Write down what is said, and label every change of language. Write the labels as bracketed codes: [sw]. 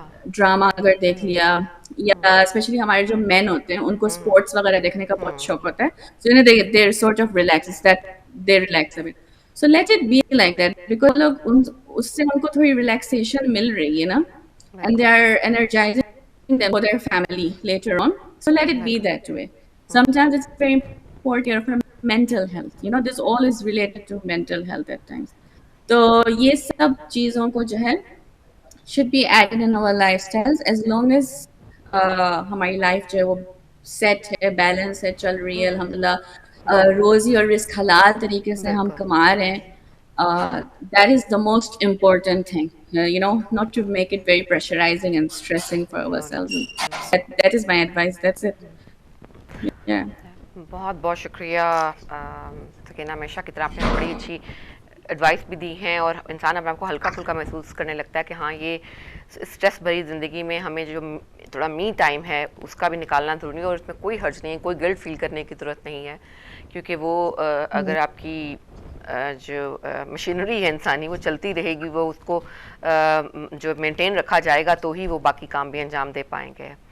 [ur] Drama اگر دیکھ لیا, یا اسپیشلی ہمارے جو مین ہوتے ہیں ان کو اسپورٹس وغیرہ دیکھنے کا بہت شوق ہوتا ہے. [en] So there sort of relax that they relax about. So let it be like that, [ur] because لوگ اس سے ان کو تھوڑی ریلیکسیشن مل رہی ہے نا, [en] and they [ur] بالکل [en] are energizing them for their family later on. So let it be [ur] بالکل [en] that way. Sometimes it's very important care for mental health. This all is related to mental health at times. [ur] تو یہ سب چیزوں کو جو ہے [en] should be added in our lifestyles as long as [ur] ہماری life جو ہے وہ سیٹ ہے, بیلنس ہے, چل رہی ہے الحمد للہ, روزی اور رزق حلال طریقے سے ہم بالکل کما رہے ہیں. [en] That is the most important thing, not to make it very pressurizing and stressing for ourselves. That is my advice. That's it. Yeah. [ur] بہت بہت شکریہ سکینہ, ہمیشہ کی طرح آپ نے بڑی اچھی ایڈوائس بھی دی ہیں, اور انسان اپنے آپ کو ہلکا پھلکا محسوس کرنے لگتا ہے کہ ہاں یہ اسٹریس بھری زندگی میں ہمیں جو تھوڑا می ٹائم ہے اس کا بھی نکالنا ضروری ہے, اور اس میں کوئی حرج نہیں ہے, کوئی گلٹ فیل کرنے کی ضرورت نہیں ہے, کیونکہ وہ اگر آپ کی جو مشینری ہے انسانی وہ چلتی رہے گی, وہ اس کو جو مینٹین رکھا جائے گا تو ہی وہ باقی کام بھی انجام دے پائیں گے.